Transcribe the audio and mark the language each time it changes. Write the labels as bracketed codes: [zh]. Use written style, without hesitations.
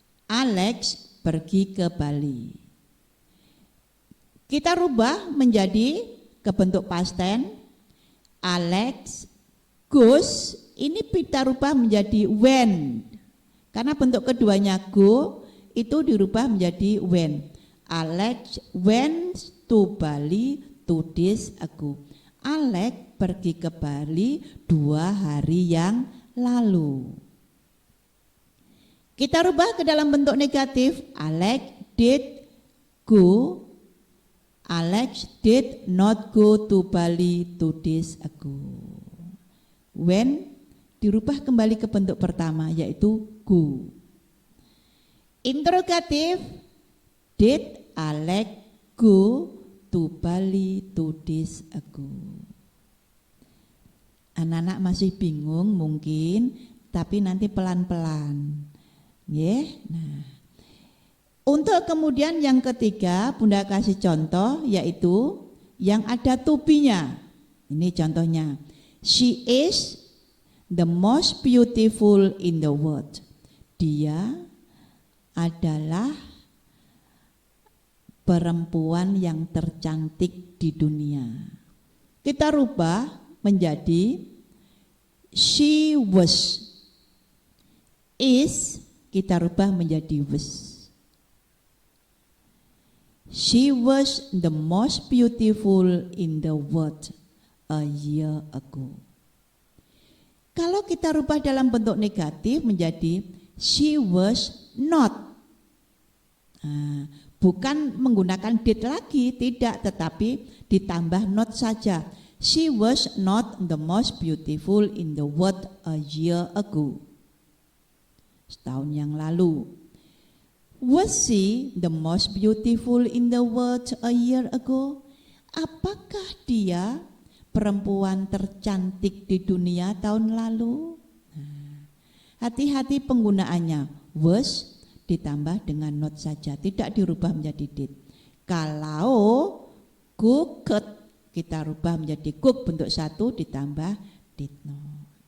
[id] Alex pergi ke Bali. Kita rubah menjadi ke bentuk past tense. [en] Alex goes, [id] ini kita rubah menjadi went. Karena bentuk keduanya go itu dirubah menjadi went. [en] Alex went to Bali 2 days ago. [id] Alex pergi ke Bali 2 hari yang lalu. Kita rubah ke dalam bentuk negatif. [en] Alex did go. Alex did not go to Bali 2 days ago. [id] When dirubah kembali ke bentuk pertama, yaitu go. [en] Interrogatif. Did Alex go to Bali 2 days ago? [id] Anak-anak masih bingung mungkin, tapi nanti pelan-pelan. Nah, untuk kemudian yang ketiga Bunda kasih contoh, yaitu yang ada to be-nya. Ini contohnya. [en] She is the most beautiful in the world. [id] Dia adalah perempuan yang tercantik di dunia. Kita rubah menjadi she was. Is kita rubah menjadi was. [en] She was the most beautiful in the world a year ago. [id] Kalau kita rubah dalam bentuk negatif menjadi [en] she was not. [id] Bukan menggunakan did lagi, tidak, tetapi ditambah not saja. [en] She was not the most beautiful in the world a year ago. [id] Setahun yang lalu. [en] Was she the most beautiful in the world a year ago? [id] Apakah dia perempuan tercantik di dunia tahun lalu? Hati-hati penggunaannya. Was ditambah dengan not saja, tidak dirubah menjadi did. Kalau cooked, kita rubah menjadi cook bentuk satu ditambah did not.